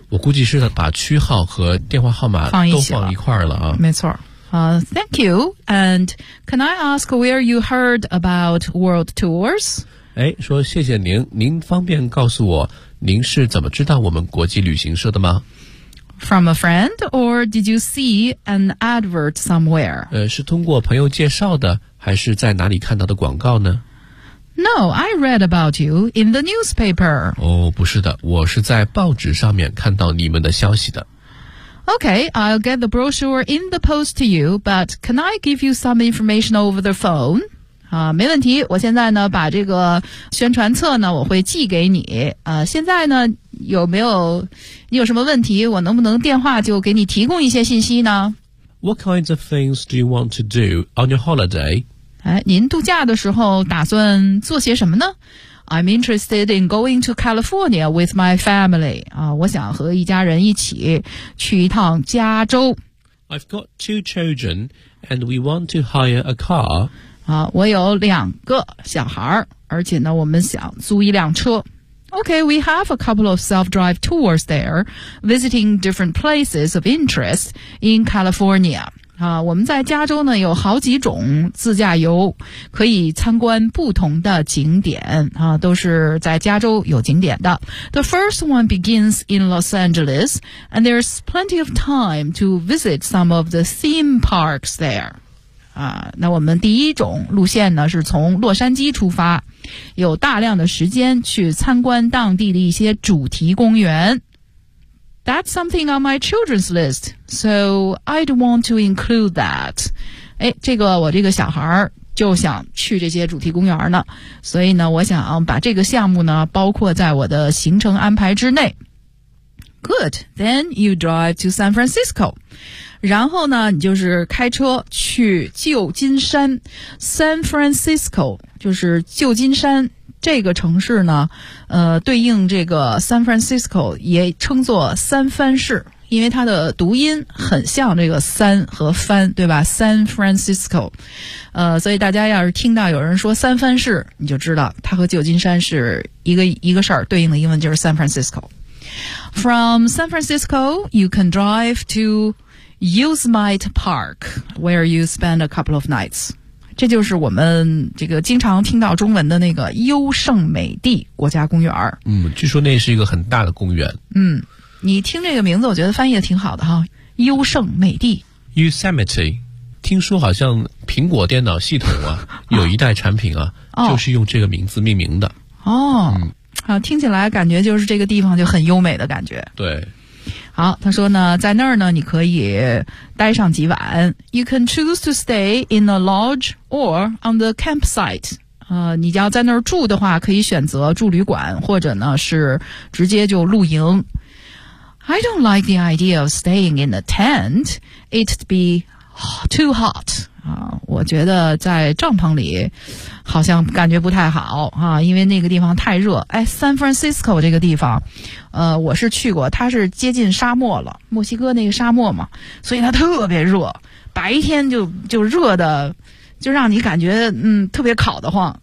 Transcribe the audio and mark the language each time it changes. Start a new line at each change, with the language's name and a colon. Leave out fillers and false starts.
Chinese: 我估计是把区号和电话号码都放一块了啊。没错。
English: Thank you. And can I ask where you heard about world tours?
Chinese: 哎，说谢谢您，您方便告诉我您是怎么知道我们国际旅行社的吗？
English: From a friend or did you see an advert somewhere?
Chinese: 是通过朋友介绍的还是在哪里看到的广告呢？
English: No, I read about you in the newspaper.
Chinese: 哦，不是的，我是在报纸上面看到你们的消息的。
English: Okay, I'll get the brochure in the post to you, but can I give you some information over the phone?
Chinese: 啊，没问题，我现在呢把这个宣传册呢我会寄给你。现在呢有没有你有什么问题，我能不能电话就给你提供一些信息呢？
English: What kinds of things do you want to do on your holiday?
Chinese: 哎，您度假的时候打算做些什么呢？
English: I'm interested in going to California with my family.
Chinese: 啊，我想和一家人一起去一趟加州。
English: I've got two children and we want to hire a car.
Chinese: 啊，我有两个小孩，而且呢，我们想租一辆车。
English: Okay, we have a couple of self-drive tours there, visiting different places of interest in California.
Chinese: 啊，我们在加州呢有好几种自驾游，可以参观不同的景点啊，都是在加州有景点的。
English: The first one begins in Los Angeles, and there's plenty of time to visit some of the theme parks there.
Chinese: 啊，那我们第一种路线呢是从洛杉矶出发，有大量的时间去参观当地的一些主题公园。
English: That's something on my children's list, so I'd want to include that.
Chinese: 哎，这个我这个小孩就想去这些主题公园呢，所以呢，我想把这个项目呢包括在我的行程安排之内。
English: Good, then you drive to San Francisco.
Chinese: 然后呢，你就是开车去旧金山。 San Francisco 就是旧金山。这个城市呢，对应这个 San Francisco 也称作三藩市，因为它的读音很像这个三和藩，对吧 ？San Francisco， 所以大家要是听到有人说三藩市，你就知道它和旧金山是一个事儿，对应的英文就是 San Francisco。
English: From San Francisco, you can drive to Yosemite Park, where you spend a couple of nights.
Chinese: 这就是我们这个经常听到中文的那个优胜美地国家公园。嗯，据说那是一个很大的公园。嗯，你听这个名字我觉得翻译的挺好的哈，优胜美地。 Yosemite， 听说好像苹果电脑系统啊有一代产品啊就是用这个名字命名的。哦、嗯、啊，听起来感觉就是这个地方就很优美的感觉。对。好，他说呢，在那儿呢，你可以待上几晚。
English: You can choose to stay in a lodge or on the campsite.
Chinese: 你要在那儿住的话，可以选择住旅馆，或者呢是直接就露营。
English: I don't like the idea of staying in a tent. It'd be too hot.
Chinese: 我觉得在帐篷里好像感觉不太好啊，因为那个地方太热。哎 ，San Francisco 这个地方，我是去过，它是接近沙漠了，墨西哥那个沙漠嘛，所以它特别热，白天就热的，就让你感觉特别烤得慌。